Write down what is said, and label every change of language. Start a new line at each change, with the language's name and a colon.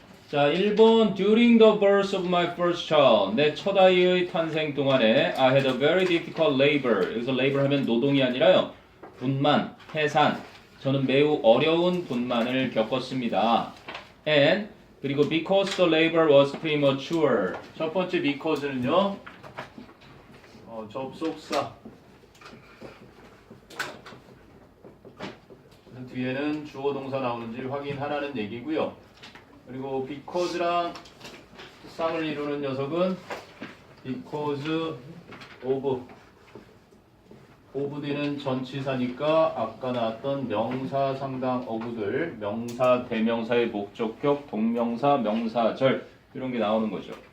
English: 자, 1번 During the birth of my first child.
Korean: 내 첫 아이의 탄생 동안에
English: I had a very difficult labor.
Korean: 여기서 labor 하면 노동이 아니라요. 분만, 해산. 저는 매우 어려운 분만을 겪었습니다.
English: And 그리고 because the labor was premature.
Korean: 첫 번째 because는요. 접속사. 뒤에는 주어 동사 나오는지 확인하라는 얘기고요. 그리고 because랑 쌍을 이루는 녀석은 because of 뒤는 전치사니까 아까 나왔던 명사 상당 어구들, 명사 대명사의 목적격, 동명사, 명사절 이런 게 나오는 거죠.